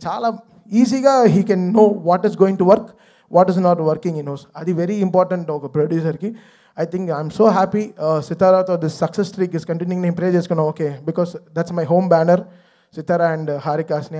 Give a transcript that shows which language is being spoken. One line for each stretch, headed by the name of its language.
Telugu: చాలా ఈజీగా
English: He can know what is going to work, what is not working in knows.
Telugu: అది very important ఒక ప్రొడ్యూసర్కి.
English: I think I'm so happy Sitara to this success streak is continuing.
Telugu: నేను ప్రే చేసుకున్నాను
English: okay because that's my home banner
Telugu: Sitara and హారికాస్ని.